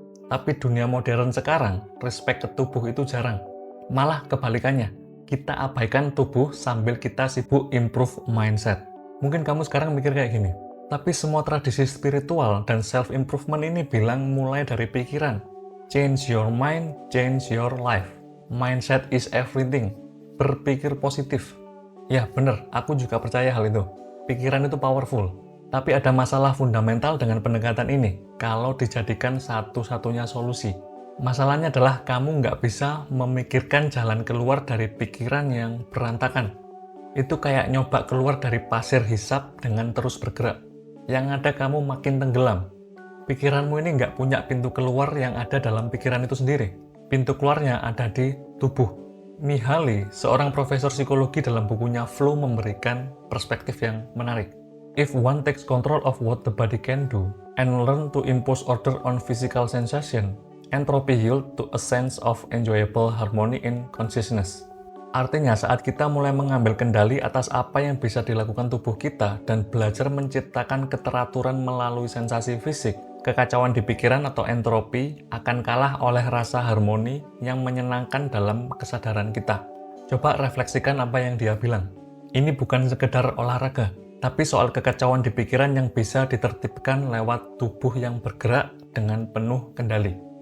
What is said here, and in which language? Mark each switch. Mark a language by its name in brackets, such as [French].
[Indonesian] Tapi dunia modern sekarang, respect ke tubuh itu jarang. Malah kebalikannya, kita abaikan tubuh sambil kita sibuk improve mindset. Mungkin kamu sekarang mikir kayak gini, tapi semua tradisi spiritual dan self-improvement ini bilang mulai dari pikiran. [English] Change your mind, change your life. Mindset is everything. [Indonesian] Berpikir positif. Ya bener, aku juga percaya hal itu. Pikiran itu powerful. Tapi ada masalah fundamental dengan pendekatan ini, kalau dijadikan satu-satunya solusi. Masalahnya adalah kamu nggak bisa memikirkan jalan keluar dari pikiran yang berantakan. Itu kayak nyoba keluar dari pasir hisap dengan terus bergerak. Yang ada kamu makin tenggelam. Pikiranmu ini nggak punya pintu keluar yang ada dalam pikiran itu sendiri. Pintu keluarnya ada di tubuh. Mihaly, seorang profesor psikologi dalam bukunya Flow memberikan perspektif yang menarik. [English] If one takes control of what the body can do and learn to impose order on physical sensation, entropy yield to a sense of enjoyable harmony in consciousness. [Indonesian] Artinya saat kita mulai mengambil kendali atas apa yang bisa dilakukan tubuh kita dan belajar menciptakan keteraturan melalui sensasi fisik, kekacauan di pikiran atau entropi akan kalah oleh rasa harmoni yang menyenangkan dalam kesadaran kita. Coba refleksikan apa yang dia bilang. Ini bukan sekedar olahraga, tapi soal kekacauan di pikiran yang bisa ditertibkan lewat tubuh yang bergerak dengan penuh kendali.